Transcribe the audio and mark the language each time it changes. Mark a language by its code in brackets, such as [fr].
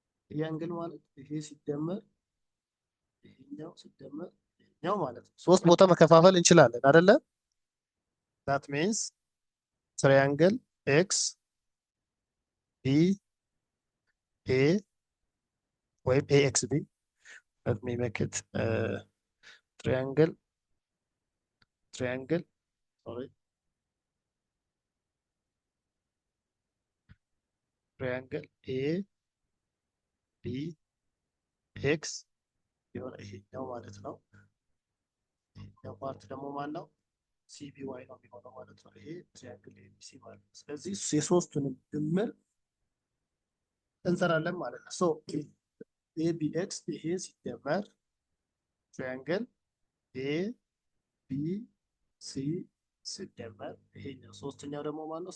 [am] ይሄ አንግል ማለት ይሄ ሲደመር ይሄኛው ሲደመር ይሄኛው ማለት ነው። ሶስት ቦታ መከፋፈል እንችላለን አይደለ? [en] that means triangle x b a [am] ወይም [en] axb let me make it triangle sorry triangle a b x [am] የሆነ ይሄኛው ማለት ነው። ይሄኛው ፓርት ደግሞ ማን ነው? ሲቢዋይ ነው የሚሆነው ማለት ነው። ይሄ ትሪያንግል ኤቢሲ ማለት ነው። ስለዚህ የሶስቱንም ድምር እንሰራለን ማለት ነው። ሶ ኤቢኤክስ ይሄ ሲደመር ትሪያንግል ኤቢሲ ሲደመር ይሄኛው ሶስተኛው ደግሞ ማን ነው?